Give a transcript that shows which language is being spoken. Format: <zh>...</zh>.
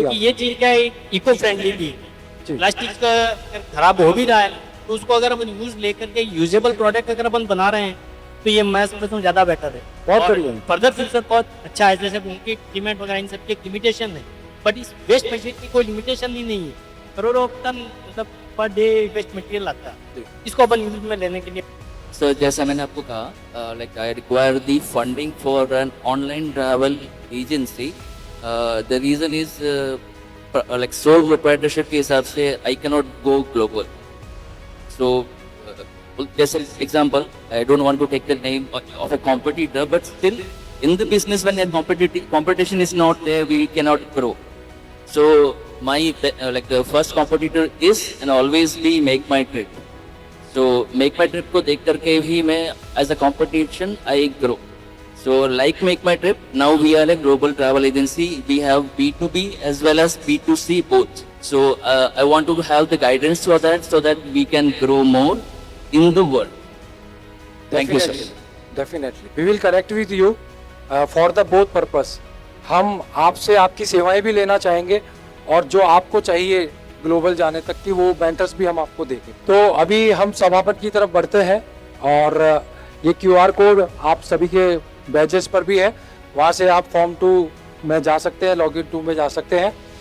<hi>क्योंकि ये चीज़ क्या है, इको फ्रेंडली भी है। प्लास्टिक का खराब हो भी रहा है तो उसको अगर अपन यूज लेकर के यूजेबल प्रोडक्ट अगर अपन बना रहे हैं तो ये मैं समझता हूँ ज़्यादा बेटर है। बहुत बढ़िया। फर्दर फ्यूचर बहुत अच्छा है। जैसे उनकी सीमेंट वगैरह इन सब की लिमिटेशन है, बट इस वेस्ट मटेरियल की कोई लिमिटेशन ही नहीं है। करोड़ों टन मतलब पर डे वेस्ट मटेरियल आता है, इसको अपन यूज में लेने के लिए</hi> <en>So</en> <hi>जैसा मैंने आपको कहा,</hi> <en>like I require the funding for an online travel agency. The reason is like sole proprietorship</en> <hi>के हिसाब से</hi> <en>I cannot go global. So just an example, I don't want to take the name of a competitor, but still in the business when a competition is not there, we cannot grow. So my like the first competitor is and always be Make My Trip. So Make My Trip</en> <hi>को देख करके भी मैं</hi> <en>as a competition I grow. So like Make My Trip, now we are a global travel agency. We have B2B as well as B2C both. So I want to have the guidance for that so that we can grow more in the world. Thank you, sir. Definitely. We will connect with you for the both purpose.</en> <hi>हम आपसे आपकी सेवाएं भी लेना चाहेंगे और जो आपको चाहिए ग्लोबल जाने तक की वो मेंटर्स भी हम आपको देंगे। तो अभी हम सभापति की तरफ बढ़ते हैं और ये QR कोड आप सभी के बैजेस पर भी है, वहाँ से आप फॉर्म 2 में जा सकते हैं, लॉगिन 2 में जा सकते हैं।</hi>